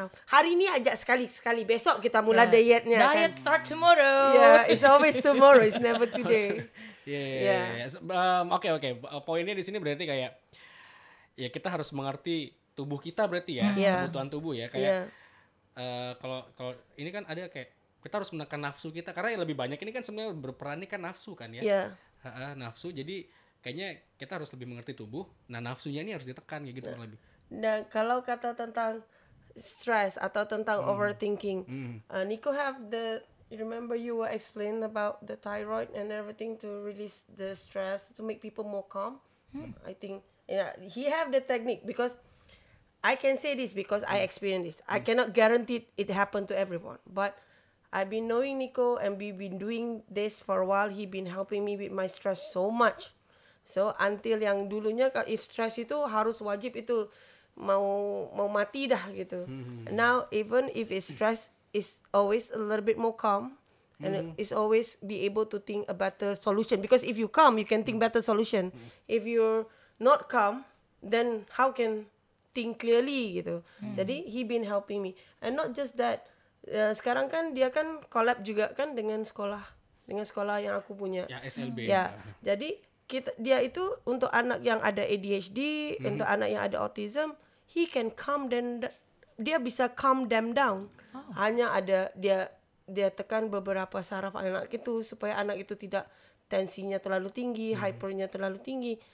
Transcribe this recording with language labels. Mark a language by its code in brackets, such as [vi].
[id] Hari ini ajak sekali-sekali, besok kita mulai dietnya. [en] Diet start tomorrow. Yeah, it's always tomorrow, it's never today. [id] Yeah. Oke. Poinnya di sini berarti kayak ya kita harus mengerti tubuh kita berarti ya, kebutuhan tubuh ya. Kayak kalau ini kan ada kayak kita harus menekan nafsu kita karena yang lebih banyak ini kan sebenarnya berperan ini kan nafsu kan ya. Nafsu. Jadi kayaknya kita harus lebih mengerti tubuh. Nah, nafsunya ini harus ditekan kayak gitu kurang lebih. Dan kalau kata tentang stress atau tentang overthinking, [en] Nico have the, remember you were explaining about the thyroid and everything to release the stress to make people more calm. I think he have the technique because I can say this because I experienced this. I cannot guarantee it happen to everyone, but I've been knowing Nico and we've been doing this for a while. He been helping me with my stress so much. So until [id] yang dulunya [en] if stress [id] itu harus wajib itu mau mati dah gitu. [en] Now even if it's stress, it's always a little bit more calm and it's always be able to think a better solution. Because if you calm, you can think better solution. If you're not calm, then how can think clearly gitu. Jadi he been helping me and not just that. [id] Sekarang kan dia kan collab juga kan dengan sekolah yang aku punya. Ya SLB. Ya, jadi dia itu untuk anak yang ada ADHD, untuk anak yang ada autism, [en] he can calm them, [id] dia bisa calm them down. Hanya ada dia tekan beberapa saraf anak itu supaya anak itu tidak tensinya terlalu tinggi, hypernya terlalu tinggi.